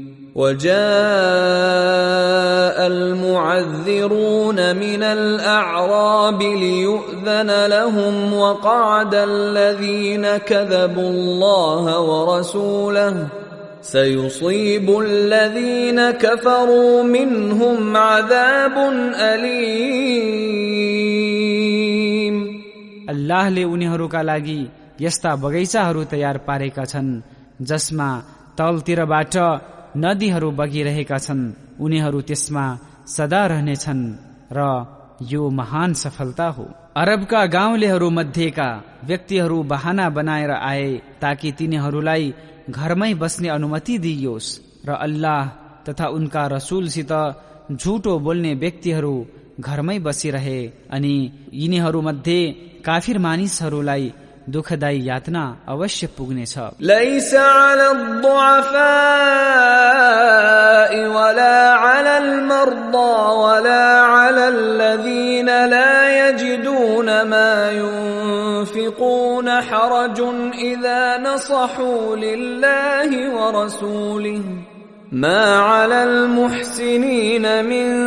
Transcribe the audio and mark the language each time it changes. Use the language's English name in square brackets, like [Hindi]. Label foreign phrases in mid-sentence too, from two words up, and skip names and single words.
[Arabic] وجاء المعذرون من الأعراب ليؤذن لهم وقعد الذين كذبوا الله ورسوله سيصيب الذين كفروا منهم عذاب أليم. [Nepali] अल्लाहले उनीहरूका लागि यस्ता बगैँचाहरू तयार पारेका छन् जसमा तलतिरबाट नदीहरू बगिरहेका छन्, उनीहरू त्यसमा सदा रहनेछन् र यो महान सफलता हो। अरबका गाउँलेहरू मध्येका व्यक्तिहरू बहाना बनाएर आए ताकि तिनीहरूलाई घरमै बस्ने अनुमति दिइयोस् र अल्लाह तथा उनका रसूलसित झुटो बोल्ने व्यक्तिहरू घरमै बसिरहे अनि यिनीहरूमध्ये काफिर मानिसहरूलाई दुःखदायी यातना अवश्य पुग्नेछ। [Arabic] ليس على الضعفاء ولا على المرضى ولا على الذين لا يجدون ما ينفقون حرج إذا نصحوا لله ورسوله ما على المحسنين من